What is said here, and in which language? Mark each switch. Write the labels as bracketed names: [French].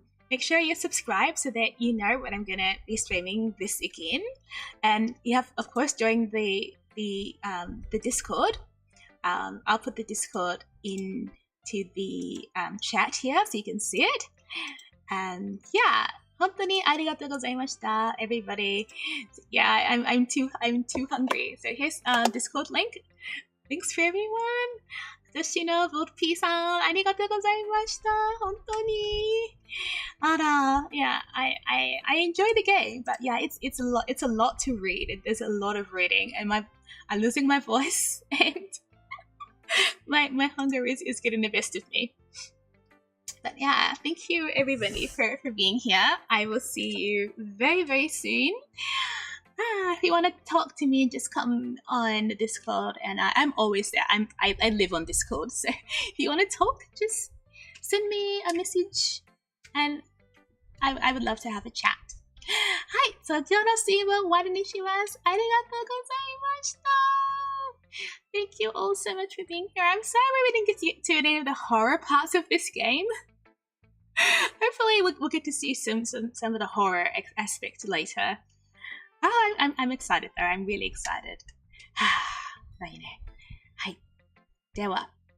[English] Make sure you're subscribed so that you know when I'm gonna be streaming this again. And you have, of course, join the Discord. I'll put the Discord into the chat here so you can see it. And yeah, [Japanese] 本当にありがとうございました, [English] everybody. Yeah, I'm too hungry. So here's Discord link. Thanks for everyone. [Japanese] 私のボッピーさん、ありがとうございました。本当に。 [English] Yeah, I enjoy the game, but yeah, it's a lot to read. There's a lot of reading, and I'm losing my voice, and my hunger is getting the best of me. But yeah, thank you everybody for being here. I will see you very, very soon. If you want to talk to me, just come on the Discord, and I'm always there. I live on Discord, so if you want to talk, just send me a message, and I would love to have a chat. [Japanese] はい、そちらのストリームを終わりにします。ありがとうございました。 [English] Thank you all so much for being here. I'm sorry we didn't get to any of the horror parts of this game. Hopefully we'll get to see some of the horror aspect later. Oh, I'm excited though. I'm really excited. [Japanese] まあいいね。はい。では。